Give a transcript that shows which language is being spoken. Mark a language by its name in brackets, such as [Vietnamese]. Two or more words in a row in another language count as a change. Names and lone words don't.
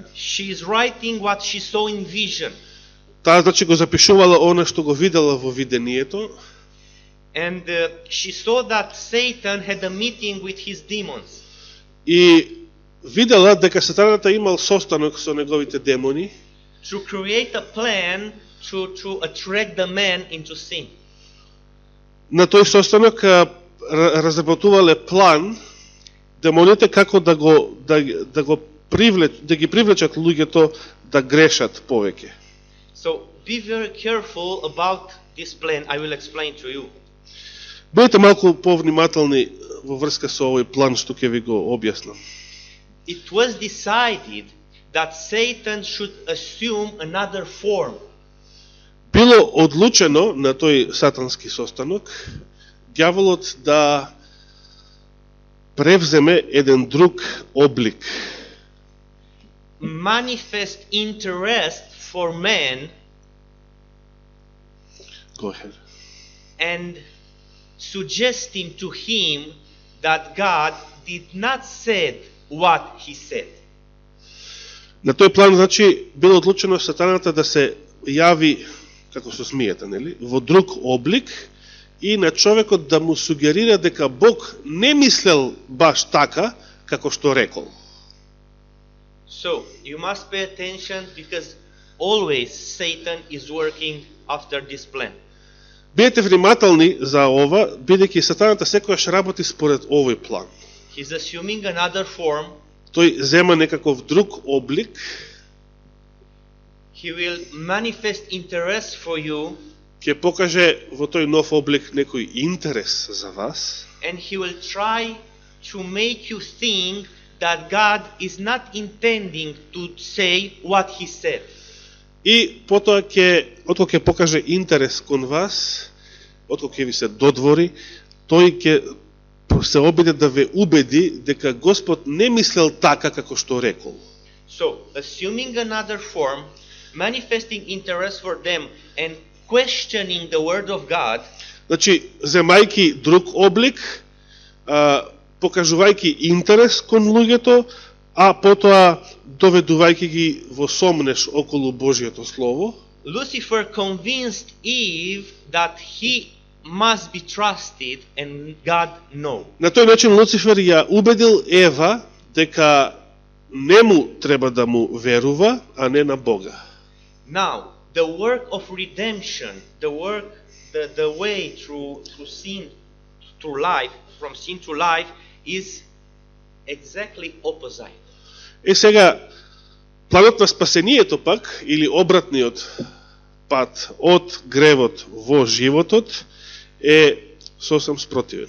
[English] she is writing what she saw in vision. [Macedonian] Таа значи го запишувала она што го видела во видението. [English] And she saw that Satan had a meeting with his demons. [Macedonian] И видела дека сатаната имал состанок со неговите демони [English] To create a plan to attract the man into sin. [Macedonian] На тој состанок разработувале план демоните како да ги привлечат луѓето да грешат повеќе. [English] So be very careful about this plan. I will explain to you. [Macedonian] Бидете малку повнимателни во врска со овој план што ќе ви го објаснам. [English] It was decided that Satan should assume another form. [Macedonian] Било одлучено на тој сатански состанок ѓаволот да превземе еден друг облик. [English] Manifest interest for man. Go ahead. And suggesting to him that God did not say what he said. [Macedonian] На тој план, значи, било одлучено сатаната да се јави, како со смијата, нели, во друг облик и на човекот да му сугерира дека Бог не мислел баш така, како што рекол. [English] So, you must pay attention because always Satan is working after this plan. [Macedonian] Бидете внимателни за ова, бидејќи сатаната секојаш работи според овој план. [English] He's assuming another form. [Macedonian] Тој зема некаков друг облик. [English] He will manifest interest for you. [Macedonian] Ќе покаже во тој нов облик некој интерес за вас. [English] And he will try to make you think that God is not intending to say what he said. [Macedonian] И потоа откако ќе покаже интерес кон вас, откако ќе ви се додвори, тој ќе се обиде да ве убеди дека Господ не мислел така како што рекол. [English] So, assuming another form, manifesting interest for them and questioning the word of God. [Macedonian] Значи, земајки друг облик, покажувајќи интерес кон луѓето, а потоа доведувајќи ги во сомнеш околу Божјото слово, [English] Lucifer convinced Eve that he must be trusted and God no. [Macedonian] На тој начин Луцифер ја убедил Ева дека нему треба да му верува, а не на Бога. [English] Now, the work of redemption, the way through sin to life, from sin to life, is exactly opposite. [Macedonian] Е сега, планот на спасението пак, или обратниот пат од гревот во животот, е сосем спротивен.